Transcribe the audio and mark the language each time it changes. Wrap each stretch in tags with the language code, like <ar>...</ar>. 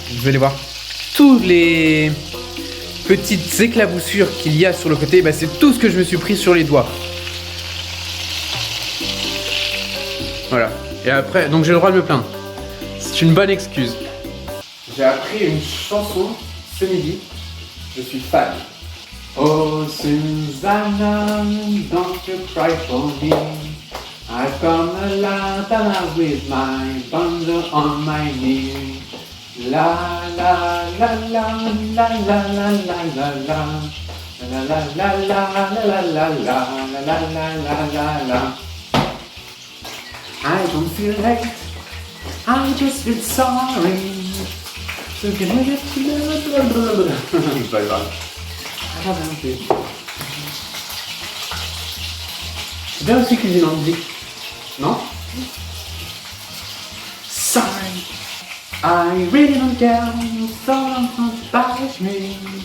<fr>Vous allez voir tous les petites éclaboussures qu'il y a sur le côté. Bah, c'est tout ce que je me suis pris sur les doigts. Voilà. Et après, donc j'ai le droit de me plaindre. C'est une bonne excuse. J'ai appris une chanson ce midi. Je suis fan.</fr> <en>Oh Susanna, don't you cry for me. I've come along with my bundle on my knee. La la la la la la la la la la. La la la la la la la la la la la la. I don't feel hate, I just feel sorry. So can we get together? Bye bye.</en> <fr>C'est bien aussi cuisiner en musique, non?</fr> <en>Sorry, I really don't care, so don't bash me.</en>